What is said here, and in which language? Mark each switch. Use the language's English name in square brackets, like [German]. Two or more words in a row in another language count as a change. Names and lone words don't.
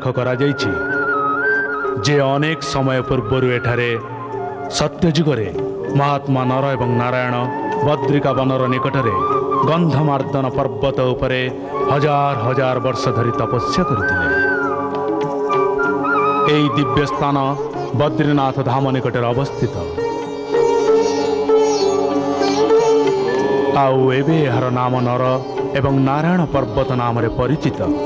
[Odia] କରା ଯାଇଛି ଯେ ଅନେକ ସମୟ ପୂର୍ବର ଏଠାରେ ସତ୍ୟଯୁଗରେ ମହାତ୍ମା ନର ଏବଂ ନାରାୟଣ ବଦ୍ରିକା ବନର ନିକଟରେ ଗନ୍ଧମାର୍ଦନ ପର୍ବତ ଉପରେ ହଜାର ହଜାର ବର୍ଷ ଧରି ତପସ୍ୟା କରିଥିଲେ। ଏହି ଦିବ୍ୟ ସ୍ଥାନ ବଦ୍ରୀନାଥ ଧାମ ନିକଟରେ ଅବସ୍ଥିତ। ଆଉ ଏବେ ଏହାର ନାମ ନର ଏବଂ ନାରାୟଣ ପର୍ବତ ନାମ ପରିଚିତ।